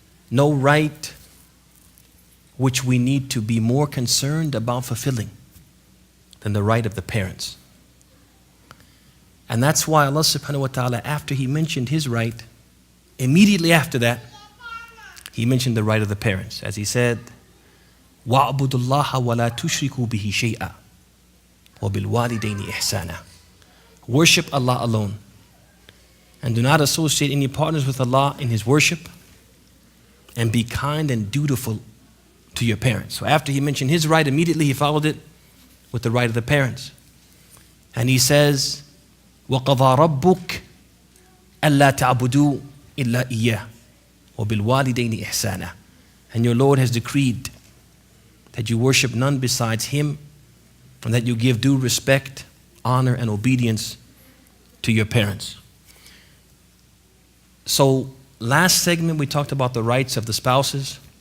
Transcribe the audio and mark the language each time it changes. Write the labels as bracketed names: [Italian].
[English] No right which we need to be more concerned about fulfilling than the right of the parents. And that's why Allah subhanahu wa ta'ala, after He mentioned His right, immediately after that, He mentioned the right of the parents. As He said, [Arabic] وَاعْبُدُوا اللَّهَ وَلَا تُشْرِكُوا بِهِ شَيْئًا وَبِالْوَالِدَيْنِ إِحْسَانًا. [English] Worship Allah alone and do not associate any partners with Allah in His worship, and be kind and dutiful to your parents. So after He mentioned His right, immediately He followed it with the right of the parents. And He says, [Arabic] وَقَضَى رَبُّكَ أَلَّا تَعْبُدُوا إِلَّا إِيَّهُ وَبِالْوَالِدَيْنِ إِحْسَانًا. [English] And your Lord has decreed that you worship none besides Him, and that you give due respect, honor, and obedience to your parents. So last segment we talked about the rights of the spouses.